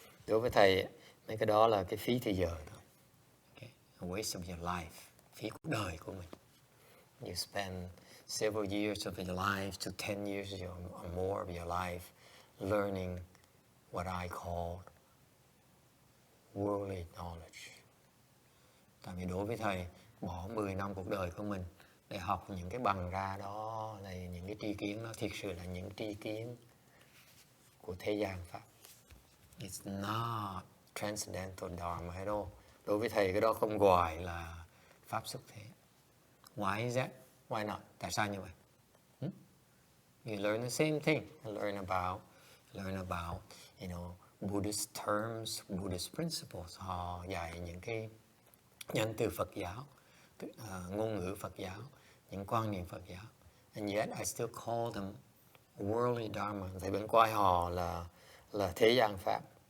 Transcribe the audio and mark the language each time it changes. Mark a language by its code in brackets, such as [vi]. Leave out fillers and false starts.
[vi] Đối với thầy, mấy cái đó là cái phí thời giờ thôi. Okay. [en] A waste of your life, [vi] phí cuộc đời của mình. [en] You spend several years of your life to 10 years or more of your life learning what I call worldly knowledge. [vi] Tại vì đối với thầy, bỏ 10 năm cuộc đời của mình để học những cái bằng ra đó, là những cái tri kiến đó thực sự là những tri kiến của thế gian Pháp. [en] It's not transcendental Dharma at all. [vi] Đối với thầy cái đó không gọi là Pháp xuất thế. [en] Why is that? Why not? [vi] Tại sao như vậy? [en] You learn the same thing. You learn about, Buddhist terms, Buddhist principles. [vi] Họ dạy những cái nhân từ Phật giáo, ngôn ngữ Phật giáo, những quan niệm Phật giáo. [en] And yet I still call them worldly dharma. [vi] Thầy vẫn coi họ là thế gian Pháp.